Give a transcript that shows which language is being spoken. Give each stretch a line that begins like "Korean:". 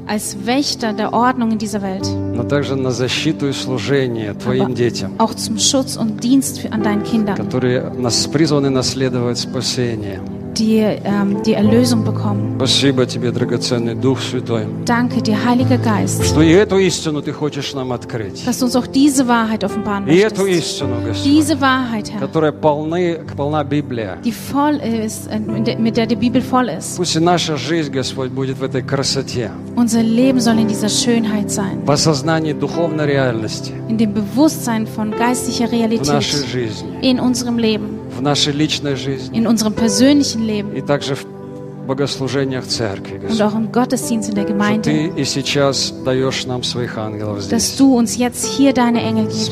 German: Als Wächter der Ordnung in dieser Welt.
Russian: Но также на защиту и служение твоим
German: Aber
Russian: детям.
German: Auch zum Schutz und Dienst an deinen Kindern.
Russian: Которые нас призваны наследовать спасение.
German: Die, die Erlösung bekommen.
Russian: Спасибо тебе, драгоценный Дух Святой.
German: Danke dir, Heiliger Geist.
Russian: Что и эту истину ты хочешь нам открыть.
German: Dass du uns auch diese Wahrheit offenbaren möchtest.
Russian: И эту истину, Господь.
German: Diese Wahrheit, Herr.
Russian: Которая полна Библия.
German: Die voll ist, mit der die Bibel voll ist.
Russian: Пусть наша жизнь, Господь, будет в этой красоте.
German: Unser Leben soll in dieser Schönheit sein.
Russian: В осознании духовной реальности.
German: In dem Bewusstsein von geistlicher Realität.
Russian: В нашей жизни.
German: In unserem Leben.
Russian: В нашей личной жизни.
German: In unserem persönlichen Leben.
Russian: И также в богослужениях церкви, Господь.
German: Und auch im Gottesdienst in der Gemeinde.
Russian: Что ты и сейчас даешь нам своих ангелов здесь.
German: Dass du uns jetzt hier deine Engel gibst.